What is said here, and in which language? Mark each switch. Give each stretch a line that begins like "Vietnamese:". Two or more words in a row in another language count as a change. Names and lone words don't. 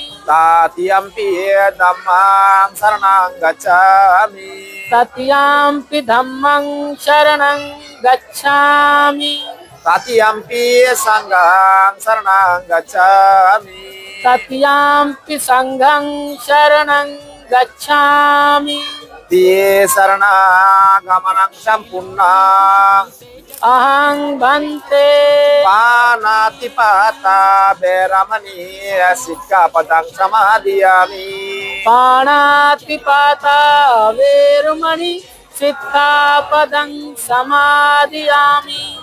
Pali: तृतीयंपि धम्मं शरणं गच्छामि तृतीयंपि धम्मं शरणं गच्छामि तृतीयंपि संघं शरणं गच्छामि तृतीयंपि संघं शरणं गच्छामि। ते शरणागमनं सम्पूर्णं अहं भन्ते पाणातिपाता वैरमणि सिक्खापदं समादयामि पाणातिपाता वेरमणि सिक्खापदं समादयामि